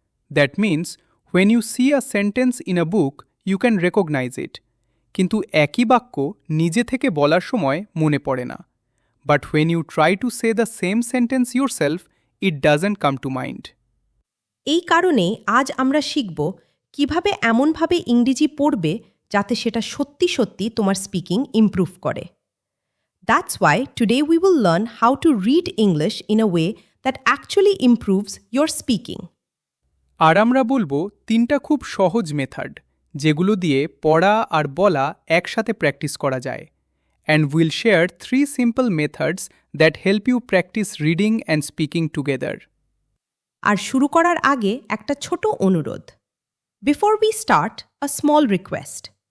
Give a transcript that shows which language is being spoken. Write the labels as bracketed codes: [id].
[en] that means when you see a sentence in a book you can recognise it, [bn] কিন্তু একই বাক্য নিজে থেকে বলার সময় মনে পড়ে না। [en] But when you try to say the same sentence yourself, it doesn't come to mind. [bn] এই কারণেই আজ আমরা শিখব কিভাবে এমনভাবে ইংরেজি পড়বে যাতে সেটা সত্যি সত্যি তোমার স্পিকিং ইমপ্রুভ করে। [en] That's why today we will learn how to read English in a way that actually improves your speaking. [bn] আর আমরা বলবো তিনটা খুব সহজ মেথড, যেগুলো দিয়ে পড়া আর বলা একসাথে প্র্যাকটিস করা যায়। [en] And will share 3 simple methods that help you practise reading and speaking together. [bn] আর শুরু করার আগে একটা ছোট অনুরোধ। [en] Before we start, a small request.